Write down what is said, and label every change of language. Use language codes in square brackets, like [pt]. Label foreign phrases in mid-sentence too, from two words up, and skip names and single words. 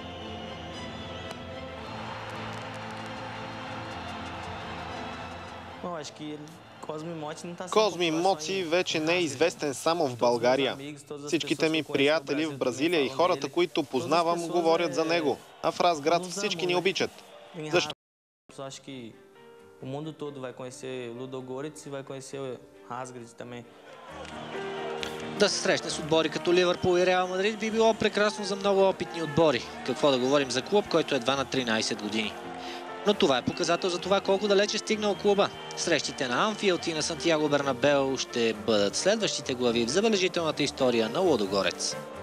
[bg] Козми Моци вече не е известен само в България. Всичките ми приятели в Бразилия и хората, които познавам, говорят за него. А в Разград всички ни обичат. Защо? [pt] O mundo todo vai conhecer Ludogorets e vai conhecer Razgrad também. [bg] Да се срещне с отбори като Ливърпул и Реал Мадрид би било прекрасно за много опитни отбори. Какво да говорим за клуб, който едва на 13 години. Но това е показател за това колко далеч е стигнал клуба. Срещите на Анфилд и на Сантьяго Бернабеу ще бъдат следващите глави в забележителната история на Лудогорец.